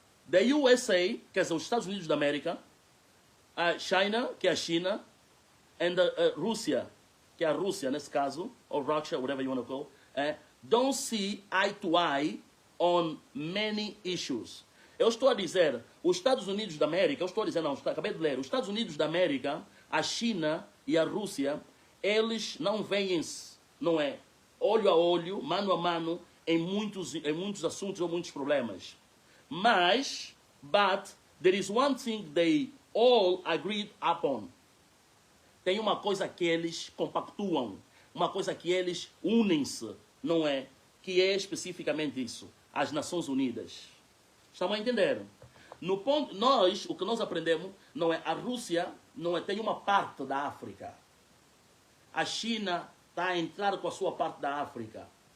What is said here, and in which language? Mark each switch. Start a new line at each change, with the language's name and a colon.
English: The USA,
Portuguese: quer dizer, os Estados Unidos da América, a China, que é a China, and a Rússia, que é a Rússia nesse caso, ou Russia,
English: whatever you want to call, don't see eye to eye on many issues.
Portuguese: Eu estou a dizer, os Estados Unidos da América, eu estou a dizer, não, acabei de ler, os Estados Unidos da América, a China e a Rússia, eles não veem-se, não é, olho a olho, mano a mano, em muitos assuntos ou muitos problemas.
English: Mas, but, there is one thing they all agreed upon.
Portuguese: Tem uma coisa que eles compactuam, uma coisa que eles unem-se, não é? Que é especificamente isso, as Nações Unidas. Estão a entender? No ponto, o que nós aprendemos, não é? A Rússia, não é? Tem uma parte da África. A China está a entrar com a sua parte da África.